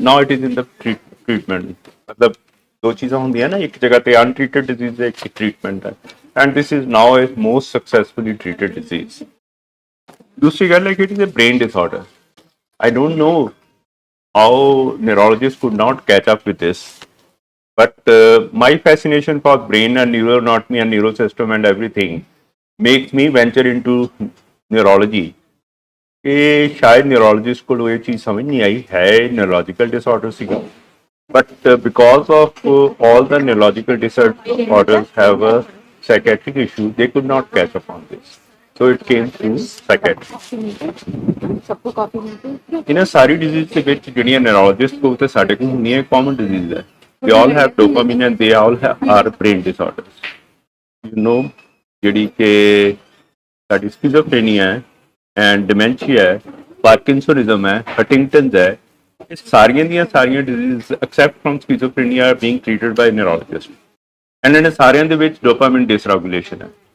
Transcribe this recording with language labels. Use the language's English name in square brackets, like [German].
[English] Now it is in the treatment. [Hindi] मतलब दो चीज़ें होंगी है ना, एक जगह पे untreated disease है, एक treatment है, [English] and this is now a most successfully treated disease. [Hindi] दूसरी गल है कि [English] it is a brain disorder. I don't know how neurologists could not catch up with this, but my fascination for brain and neuroanatomy and neurosystem and everything makes me venture into neurology. [Hindi] कि शायद neurologist को ये चीज़ समझ नहीं आई है, [English] neurological disorder सीगा, but because of all the neurological disorders have a psychiatric issue, they could not catch up on this. So it came to psychiatry. [Punjabi] ਇਹਨਾਂ ਸਾਰੀ disease ਦੇ ਵਿੱਚ ਜਿਹੜੀਆਂ ਨੈਰੋਲੋਜਿਸਟ ਕੋਲ ਤੇ ਸਾਡੇ ਕੋਲ ਹੁੰਦੀਆਂ ਕਾਮਨ ਡਿਜ਼ੀਜ਼ ਹੈ। [English] They all have dopamine and they all are brain disorders. You know [Punjabi] ਜਿਹੜੀ ਕਿ ਸਾਡੀ ਸਕਿਜ਼ੋਫਰੇਨੀਆ ਹੈ ਐਂਡ ਡਿਮੈਂਸ਼ੀਆ ਹੈ, ਪਾਰਕਿੰਸੋਨਿਜ਼ਮ ਹੈ, ਹਟਿੰਗਟਨਸ ਹੈ, ਇਹ ਸਾਰੀਆਂ ਦੀਆਂ ਸਾਰੀਆਂ disease [English] except from schizophrenia are being treated by neurologist [Punjabi] and ਇਹਨਾਂ ਸਾਰਿਆਂ ਦੇ ਵਿੱਚ ਡੋਪਾਮਾਈਨ ਡਿਸਰੈਗੂਲੇਸ਼ਨ ਹੈ।